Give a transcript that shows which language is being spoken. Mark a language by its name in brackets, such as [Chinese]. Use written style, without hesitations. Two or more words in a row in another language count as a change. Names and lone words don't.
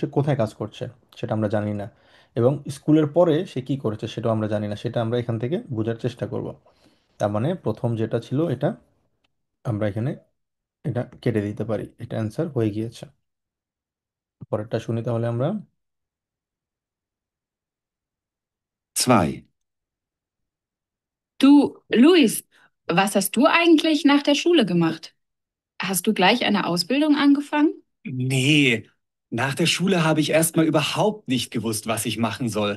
[Bangla] কোথায় কাজ করছে সেটা আমরা জানি না, এবং স্কুলের পরে সে কি করেছে সেটাও আমরা জানি না। সেটা আমরা এখান থেকে বোঝার চেষ্টা করব। তার মানে প্রথম যেটা ছিল এটা আমরা এখানে এটা কেটে দিতে পারি, এটা অ্যান্সার হয়ে গিয়েছে। পরেরটা শুনি তাহলে আমরা। [German] 2. Du, Luis, was hast du eigentlich nach der Schule gemacht? Hast du gleich eine Ausbildung angefangen? Nee, nach der Schule habe ich erstmal überhaupt nicht gewusst, was ich machen soll.